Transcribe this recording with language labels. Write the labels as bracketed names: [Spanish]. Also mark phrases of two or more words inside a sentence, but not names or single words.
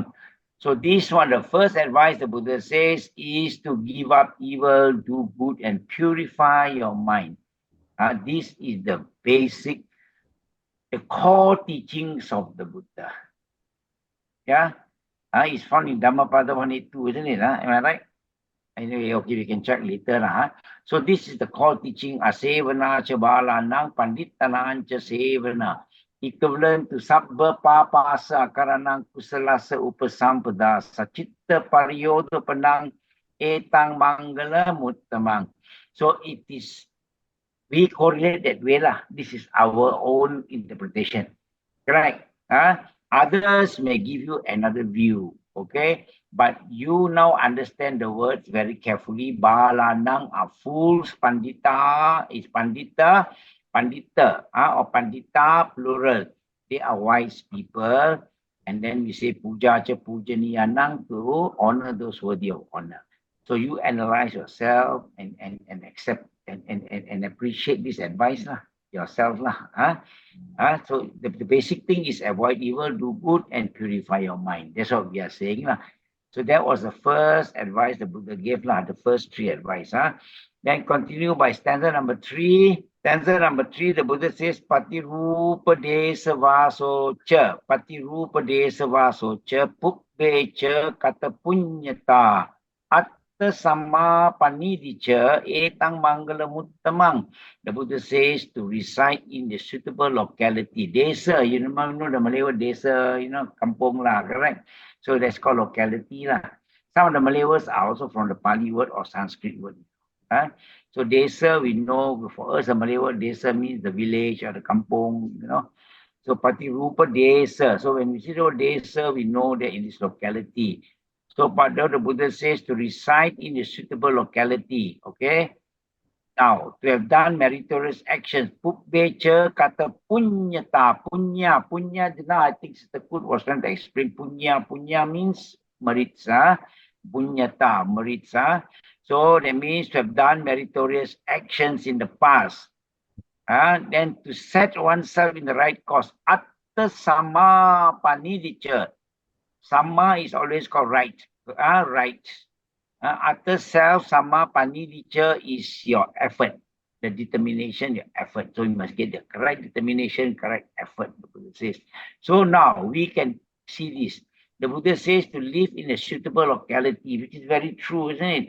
[English] So this one, the first advice the Buddha says is to give up evil, do good, and purify your mind. This is the basic, the core teachings of the Buddha. Yeah, it's found in Dhammapada 182, isn't it? Am I right? Anyway, okay, we can check later. So this is the core teaching, [Pali] asevana cha balanang panditanang cha sevana, [English] equivalent to [Pali] sabba papasa karanang kusalasa upasampada sachitta pariyoda panang etang mangala muttamang. [English] So it is, we correlate that way lah. This is our own interpretation. Correct? Others may give you another view. Okay, but you now understand the words very carefully. Balanang are fools. Pandita is pandita, or pandita plural. They are wise people. And then we say [Pali] puja cha pujaniyanang, [English] to honor those worthy of honor. So you analyze yourself and accept and appreciate this advice yourself So the basic thing is avoid evil, do good, and purify your mind. That's what we are saying So that was the first advice the Buddha gave the first 3 advice. Then continue by stanza number 3. Stanza number 3, the Buddha says [Pali] patirupa desa vaso cha, patirupa desa vaso cha, pukbe cha kata punyata sama panidicha etang mangala muttamang. [English] The Buddha says to reside in the suitable locality. Desa, you know the Malay word desa, kampong correct? So that's called locality Some of the Malay words are also from the Pali word or Sanskrit word. So desa, we know, for us the Malay word desa means the village or the kampong, So [Pali] patirupa desa. [English] So when we see the word desa, we know that in this locality. So the Buddha says to reside in a suitable locality. Okay. Now, to have done meritorious actions. [Pali] Pukbecha kata punyata. [English] Punya, I think Sister Kut was trying to explain punya. Punya means meritsa. Punyata, meritsa. So that means to have done meritorious actions in the past. Then to set oneself in the right course. [Pali] Atta sama panidicha. [English] Sama is always called right. Right. After self, [Pali] sama panidicha [English] is your effort, the determination, your effort. So you must get the correct determination, correct effort, the Buddha says. So now we can see this. The Buddha says to live in a suitable locality, which is very true, isn't it?